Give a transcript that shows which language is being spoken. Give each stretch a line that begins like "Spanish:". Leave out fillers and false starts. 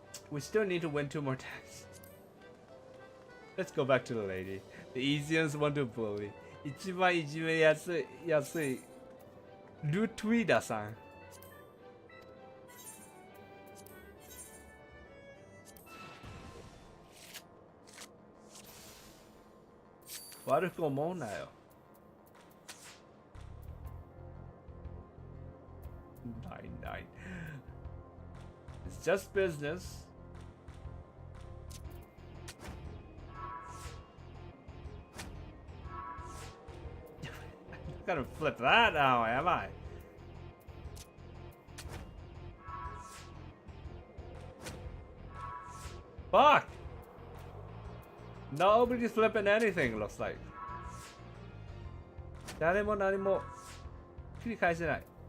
English: We still need to win 2 more times. Let's go back to the lady. The easiest one to bully.
Japanese: 一番いじめやすいルトゥイダさん。悪く思うなよ。
English: 9. It's just business. I'm not gonna flip that now, am I? Fuck! Nobody's flipping anything, looks like.
Japanese: 誰も何も繰り返せない。